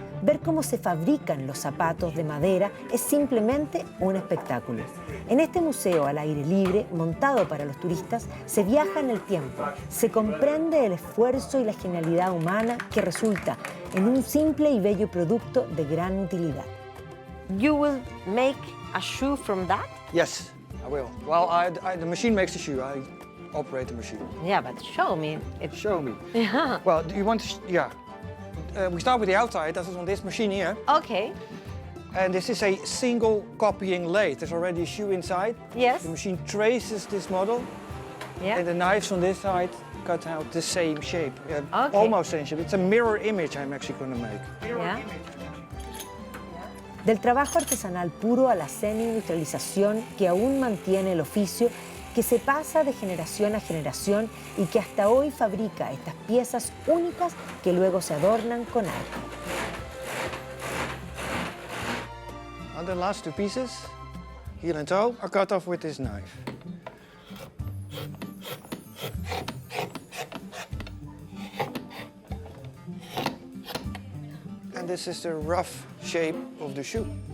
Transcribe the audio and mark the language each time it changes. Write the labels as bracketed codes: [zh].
[es] Ver cómo se fabrican los zapatos de madera es simplemente un espectáculo. En este museo al aire libre, montado para los turistas, se viaja en el tiempo, se comprende el esfuerzo y la genialidad humana que resulta en un simple y bello producto de gran utilidad. [en] You will make a shoe from that? Yes, I will. Well, the machine makes the shoe. I operate the machine. Yeah, but show me. Show me. Yeah. Well, do you want to? Yeah. We start with the outside. That is on this machine here. Okay. And this is a single copying lathe. There's already a shoe inside. Yes. The machine traces this model. Yeah. And the knives on this side cut out the same shape. Okay. Almost same shape. It's a mirror image I'm actually going to make. Yeah. [es] Del trabajo artesanal puro a la semi-industrialización que aún mantiene el oficio, que se pasa de generación a generación y que hasta hoy fabrica estas piezas únicas que luego se adornan con arte. [en] And the last two pieces, heel and toe, are cut off with this knife. And this is the rough shape of the shoe.